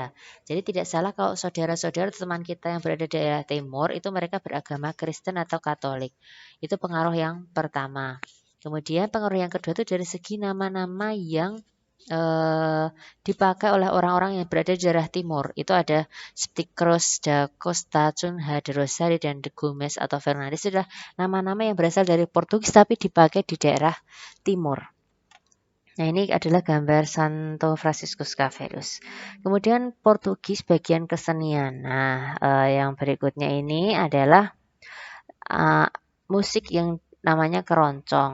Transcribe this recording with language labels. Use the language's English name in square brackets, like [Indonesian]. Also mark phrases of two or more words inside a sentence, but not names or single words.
[Indonesian] Jadi tidak salah kalau saudara-saudara teman kita yang berada di daerah timur itu mereka beragama Kristen atau Katolik. Itu pengaruh yang pertama. Kemudian pengaruh yang kedua itu dari segi nama-nama yang dipakai oleh orang-orang yang berada di daerah timur. Itu ada seperti Cruz da Costa, Cunha de Rosario, dan de Gomes atau Fernandes. Itu adalah nama-nama yang berasal dari Portugis tapi dipakai di daerah timur. Nah, ini adalah gambar Santo Franciscus Xaverius. Kemudian Portugis bagian kesenian. Nah, yang berikutnya ini adalah musik yang namanya keroncong.